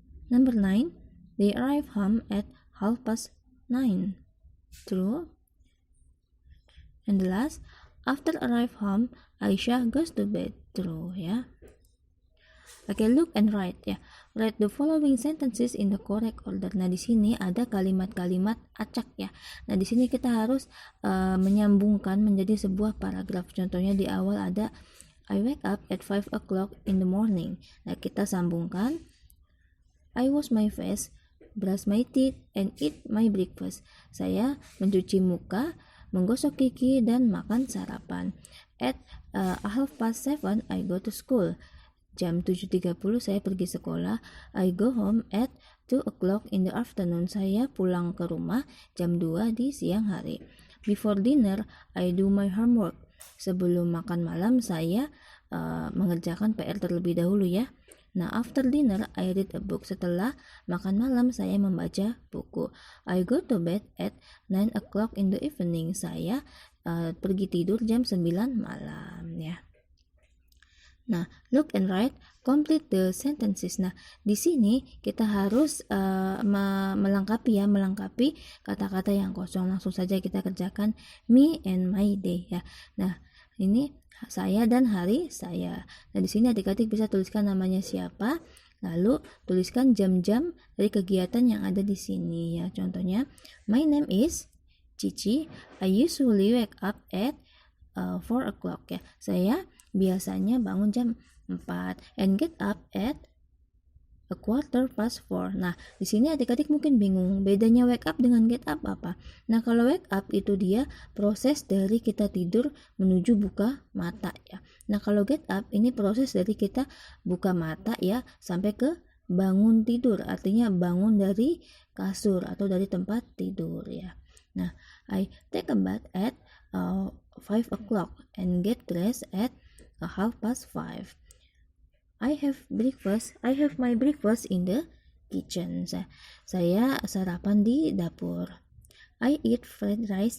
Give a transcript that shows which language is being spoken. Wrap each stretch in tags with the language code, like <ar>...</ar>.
<en>Number 9, they arrive home at 9:30. True. And the last, after arrive home, Aisyah goes to bed. True ya. Oke, look and write ya. Write the following sentences in the correct order.</en> <id>Nah, di sini ada kalimat-kalimat acak ya. Nah, di sini kita harus menyambungkan menjadi sebuah paragraf. Contohnya di awal ada</id> <en>I wake up at 5 o'clock in the morning.</en> <id>Nah, kita sambungkan</id> <en>I wash my face, brush my teeth, and eat my breakfast.</en> <id>Saya mencuci muka, menggosok gigi, dan makan sarapan.</id> <en>At 7:30 I go to school.</en> <id>Jam 7.30 saya pergi sekolah.</id> <en>I go home at 2 o'clock in the afternoon.</en> <id>Saya pulang ke rumah jam 2 di siang hari.</id> <en>Before dinner, I do my homework.</en> <id>Sebelum makan malam, saya mengerjakan PR terlebih dahulu ya.</id> <en>Nah, after dinner, I read a book.</en> <id>Setelah makan malam, saya membaca buku.</id> <en>I go to bed at 9 o'clock in the evening.</en> <id>Saya pergi tidur jam 9 malam ya.</id> <en>Nah, look and write, complete the sentences.</en> <id>Nah, di sini kita harus melengkapi kata-kata yang kosong. Langsung saja kita kerjakan</id> <en>me and my day</en> <id>ya. Nah, ini saya dan hari saya. Nah, di sini adik-adik bisa tuliskan namanya siapa, lalu tuliskan jam-jam dari kegiatan yang ada di sini ya. Contohnya,</id> <en>my name is Cici. I usually wake up at 4 o'clock ya.</en> <id>Saya biasanya bangun jam 4</id> <en>and get up at 4:15.</en> <id>Nah, di sini adik-adik mungkin bingung, bedanya wake up dengan get up apa? Nah, kalau wake up itu dia proses dari kita tidur menuju buka mata ya. Nah, kalau get up ini proses dari kita buka mata ya sampai ke bangun tidur, artinya bangun dari kasur atau dari tempat tidur ya.</id> <en>Nah, I take a bath at 5 o'clock and get dressed at 5:30. I have my breakfast in the kitchen.</en> <id>Saya sarapan di dapur.</id> <en>I eat fried rice.</en>